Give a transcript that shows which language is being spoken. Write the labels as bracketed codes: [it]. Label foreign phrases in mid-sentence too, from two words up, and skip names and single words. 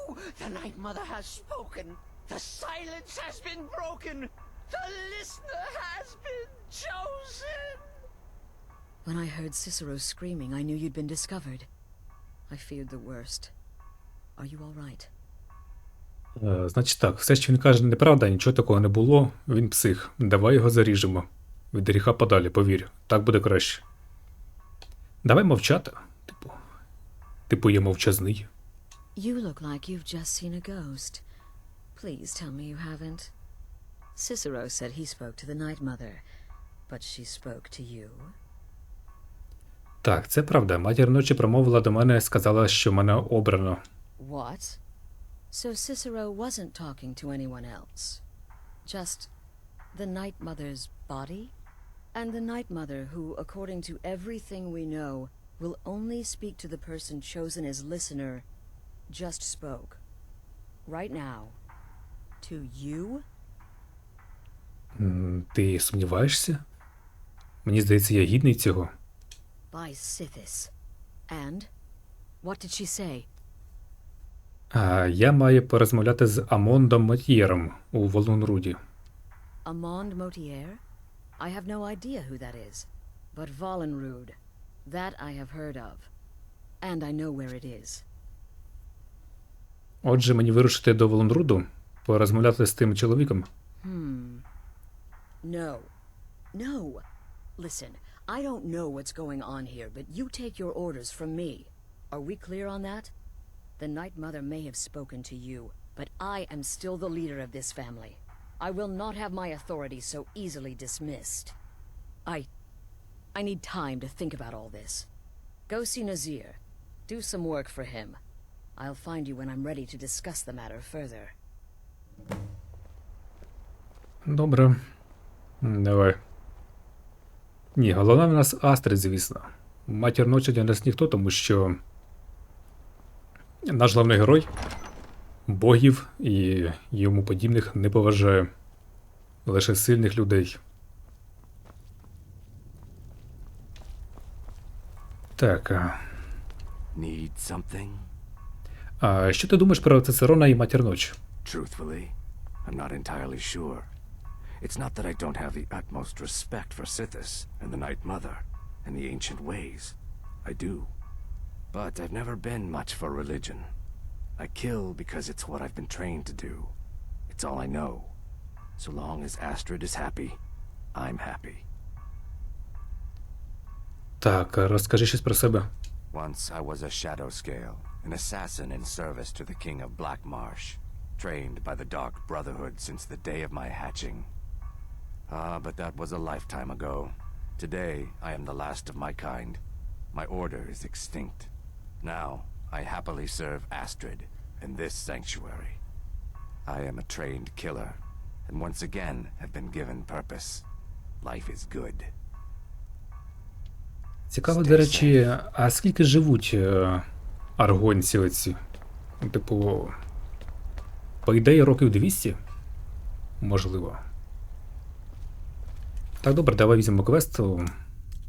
[en] The Night Mother has spoken. The silence has been broken. The listener has been chosen. When I heard Cicero screaming, I knew you'd been discovered. I feared the worst. Are you all right? [uk] Значить так, все, що він каже, неправда, нічого такого не було, він псих. Давай його заріжемо. Від гріха подалі, повір. Так буде краще. Давай мовчати. Типу я мовчазний. [en] You look like you've just seen a ghost. Please tell me you haven't. Cicero said he spoke to the Night Mother, but she spoke to you. [uk] Так, це правда. Матір ночі промовила до мене, сказала, що мене обрано. [en] What? So Cicero wasn't talking to anyone else? Just the Night Mother's body? And the Night Mother who, according to everything we know, will only speak to the person chosen as listener, just spoke. Right now. To you? [uk] Ти сумніваєшся? Мені здається, я гідний цього. [en] By Sithis. And? What did she say? [uk] Я маю порозмовляти з Амондом Мотьєром у Волунруді. [en] Amond Motier? I have no idea who that is. But Vollenrude. That I have heard of. And I know where it is. [uk] Отже, мені вирушити до Волунруду, порозмовляти з тим чоловіком. [en] No. No. Listen, I don't know what's going on here, but you take your orders from me. Are we clear on that? The Night Mother may have spoken to you, but I am still the leader of this family. I will not have my authority so easily dismissed. I need time to think about all this. Go see Nazir. Do some work for him. I'll find you when I'm ready to discuss the matter further. [uk] Добре. Давай. Ні, головна в нас Астрид, звісно. Матір ночі для нас ніхто, тому що наш головний герой богів і йому подібних не поважає. Лише сильних людей. Так. [en] Need something? [uk] Що ти думаєш про Цицерона і матір ночі? [en] Truthfully, I'm not entirely sure. It's not that I don't have the utmost respect for Sithis and the Night Mother and the ancient ways. I do. But I've never been much for religion. I kill because it's what I've been trained to do. It's all I know. So long as Astrid is happy, I'm happy. [uk] Так, розкажи щось про себе. [en] Once I was a shadow scale, an assassin in service to the king of Black Marsh, trained by the Dark Brotherhood since the day of my hatching. But that was a lifetime ago. Today, I am the last of my kind. My order is extinct. Now, I happily serve Astrid in this sanctuary. I am a trained killer, and once again have been given purpose. Life is good. [uk] Цікаво, до речі, а скільки живуть аргонці оці? Типу, по ідеї, років 200? Можливо. Так, добре, давай візьмемо квест.